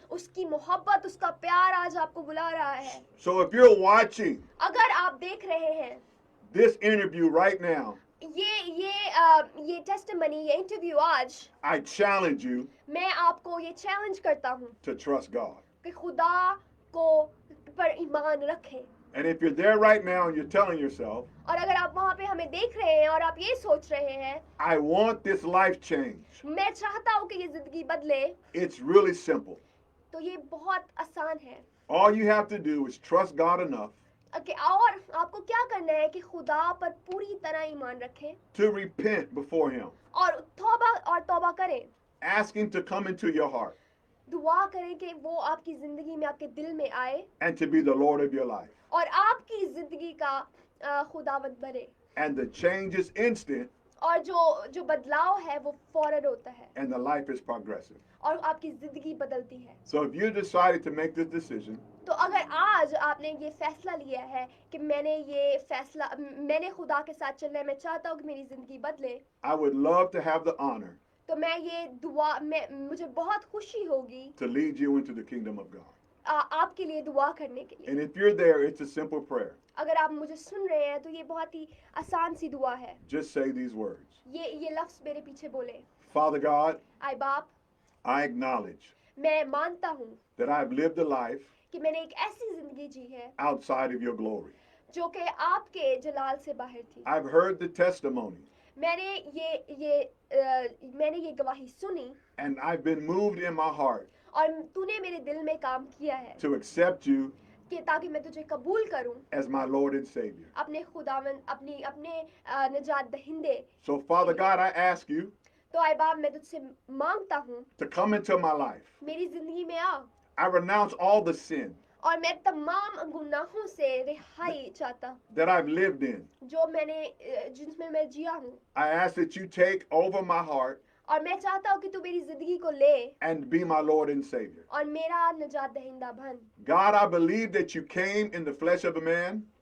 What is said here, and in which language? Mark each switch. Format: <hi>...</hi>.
<hi>उसकी मोहब्बत उसका प्यार आज आपको बुला रहा है</hi> <en>So if you're watching</en> <hi>अगर आप देख रहे हैं</hi> <en>this interview right now,</en> <hi>ये टेस्टिमनी ये इंटरव्यू आज</hi> <en>I challenge you</en> <hi>मैं आपको ये चैलेंज करता हूँ</hi> <en>to trust God.</en> <hi>कि खुदा को पर ईमान रखें</hi> <en>And if you're there right now and you're telling yourself,</en> <hi>और अगर आप वहाँ पे हमें देख रहे हैं और आप ये सोच रहे हैं</hi> <en>I want this life change,</en> <hi>मैं चाहता हूँ कि ये जिंदगी बदले</hi> <en>it's really simple.</en> <hi>तो ये बहुत आसान है</hi> <en>All you have to do is trust God enough</en> <hi>और आपको क्या करना है कि खुदा पर पूरी तरह ईमान रखें</hi> <en>to repent before him,</en> <hi>और तौबा करें</hi> <en>asking to come into your heart</en> <hi>दुआ करें कि वो आपकी जिंदगी में आपके दिल में आए</hi> <en>and to be the Lord of your life.</en> <hi>और आपकी जिंदगी का खुदावंद बने</hi> <en>And the change is instant</en> <hi>और जो बदलाव है वो फौरन होता है</hi> <en>and the life is progressive.</en> <hi>और आपकी जिंदगी बदलती है</hi> <en>So if you decided to make this decision,</en> <hi>तो अगर आज आपने ये फैसला लिया है कि मैंने खुदा के साथ चलना है मैं चाहता हूँ कि मेरी जिंदगी बदले</hi> <en>I would love to have the honor</en> <hi>तो मुझे बहुत खुशी होगी</hi> <en>to lead you into the kingdom of God.</en> <hi>आपके लिए दुआ करने के लिए।</hi> <en>And if you're there, it's a simple prayer.</en> <hi>अगर आप मुझे सुन रहे हैं तो ये बहुत ही आसान सी दुआ है।</hi> <en>Just say these words.</en> <hi>ये लफ्ज मेरे पीछे बोले।</hi> <en>Father God,</en> <hi>आय बाप,</hi> <en>I acknowledge</en> <hi>मैं मानता हूँ</hi> <en>that I've lived a life</en> <hi>कि मैंने एक ऐसी जिंदगी जी है</hi> <en>outside of your glory.</en> <hi>जो कि आपके जलाल से बाहर थी।</hi> <en>I've heard the testimony</en> <hi>मैंने ये गवाही सुनी</hi> <en>and I've been moved in my heart</en> <hi>और तूने मेरे दिल में काम किया है</hi> <en>to accept you</en> <hi>कि ताकि मैं तुझे कबूल करूं</hi> <en>as my Lord and Savior.</en> <hi>अपने खुदावन अपने निजात दहिंदे।</hi> <en>So, Father God, I ask you</en> <hi>तो आय बाप, मैं तुझसे मांगता हूँ</hi> <en>to come into my life.</en> <hi>मेरी जिंदगी में आ</hi> <en>I renounce all the sin</en> <hi>और मैं तमाम गुनाहों से रिहाई चाहता</hi> <en>that I've lived in.</en> <hi>जो जिसमें मैं जिया हूँ।</hi> <en>I ask that you take over my heart</en> <hi>और मैं चाहता हूँ कि तू मेरी जिंदगी को ले</hi> <en>and be my Lord and Savior.</en> <hi>और मेरा निजात दहिंदा बन।</hi> <en>God, I believe that you came in the flesh of a man</en>